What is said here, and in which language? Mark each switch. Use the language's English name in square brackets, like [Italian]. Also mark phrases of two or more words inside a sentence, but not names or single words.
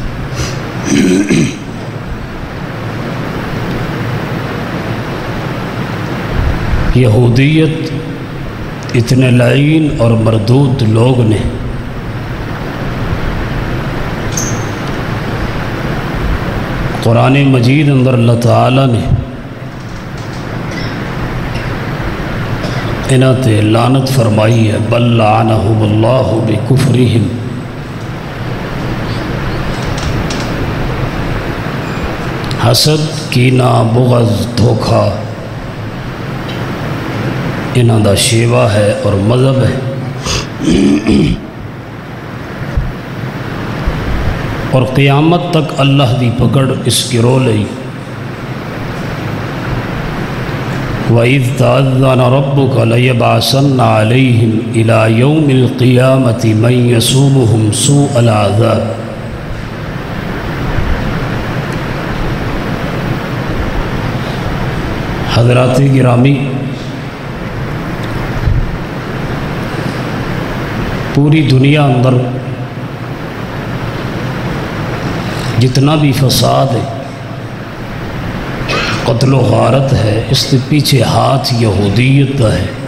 [Punjabi] یہودیت اتنے لعین اور مردود لوگ نے قرآن مجید اندر اللہ تعالیٰ نے انہاں تے لعنت فرمائی ہے، [Arabic] بل لعنہم اللہ بکفرہم، [Punjabi] حسد کینہ بغض دھوکہ انہاں دا شیوہ ہے اور مذہب ہے، اور قیامت تک اللہ دی پکڑ اس گروہ لئی۔ [Arabic] وَإِذْ تَأَذَّنَ رَبُّكَ لَيَبْعَثَنَّ عَلَيْهِمْ إِلَى يَوْمِ الْقِيَامَةِ مَنْ يَسُومُهُمْ سُوءَ الْعَذَابِ۔ [Urdu] حضرات گرامی، پوری دنیا اندر جتنا بھی فساد ہے، قتل و غارت ہے، اس کے پیچھے ہاتھ یہودیت کا ہے۔